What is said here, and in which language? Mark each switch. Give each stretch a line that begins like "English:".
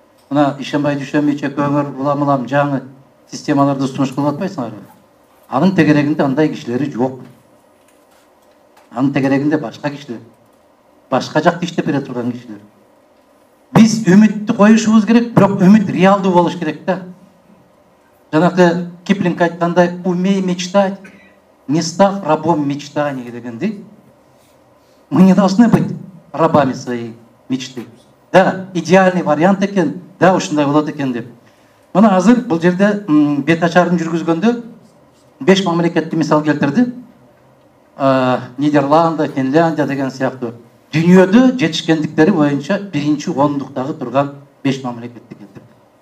Kyrgyz: Мына ишенбай düşөнбөйчө көңөр улам жаңы системаларды сунуш кылып атпайсыңарбы? Анын тегерегинде андай кишилери жок. Анын тегерегинде башка кишилер. Башка жакта иштеп бере турган кишилер. Биз үмүттү коюшубуз керек, бирок үмүт реалдуу болуш керек да. Жанагы Киплинг айткандай,
Russian: умей мечтать, не став рабом мечтаний
Kyrgyz: дегендей.
Russian: Мы не должны быть рабами своей мечты. Да, идеальный вариант экен, да,
Kyrgyz: ушундай болот экен деп. Мына азыр бул жерде бет ачарын жүргүзгөндө 5 мамлекетти мисал келтирди. Нидерланд, Финляндия деген сыяктуу. Дүйнөдө жетишкендиктери боюнча биринчи ондуктагы турган 5 мамлекетти келтирди.